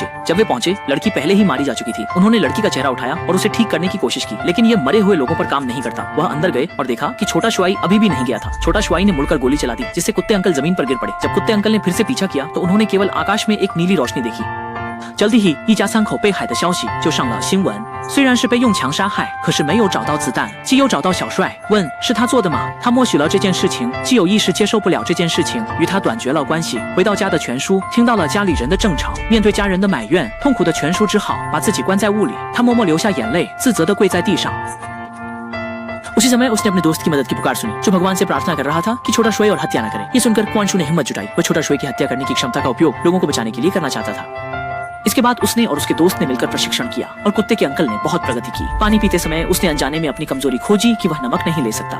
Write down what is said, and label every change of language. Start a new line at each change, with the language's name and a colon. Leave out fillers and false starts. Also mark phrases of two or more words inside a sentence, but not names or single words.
Hindi: जब वे पहुंचे, लड़की पहले ही मारी जा चुकी थी। उन्होंने लड़की का चेहरा उठाया और उसे ठीक करने की कोशिश की, लेकिन यह मरे हुए लोगों पर काम नहीं करता। वह अंदर गए और देखा कि छोटा श्वेई अभी भी नहीं गया था। छोटा श्वेई ने मुड़कर गोली चला दी, जिससे कुत्ते अंकल जमीन पर गिर पड़े। जब कुत्ते अंकल ने फिर से पीछा किया तो उन्होंने केवल आकाश में एक नीली रोशनी देखी। जल्दी ही
Chinese: 一家3口被害的消息就上了新闻。虽然是被用枪杀害，可是没有找到子弹。既有找到小帅，问是他做的吗？他默许了这件事情，既有意识接受不了这件事情，与他断绝了关系。回到家的全叔听到了家里人的争吵，面对家人的埋怨，痛苦的全叔只好把自己关在屋里。他默默流下眼泪，自责地跪在地上。
Hindi: उसी समय उसने अपने दोस्त की मदद की पुकार सुनी, जो भगवान से प्रार्थना कर रहा था कि छोटा श्वेई और हत्या न करे। ये सुनकर क्वांशु ने हिम्मत जुटाई। वह छोटा श्वेई की हत्या करने की क्षमता का उपयोग लोगों को बचाने के लिए करना चाहता था। इसके बाद उसने और उसके दोस्त ने मिलकर प्रशिक्षण किया और कुत्ते के अंकल ने बहुत प्रगति की। पानी पीते समय उसने अनजाने में अपनी कमजोरी खोजी कि वह नमक नहीं ले सकता।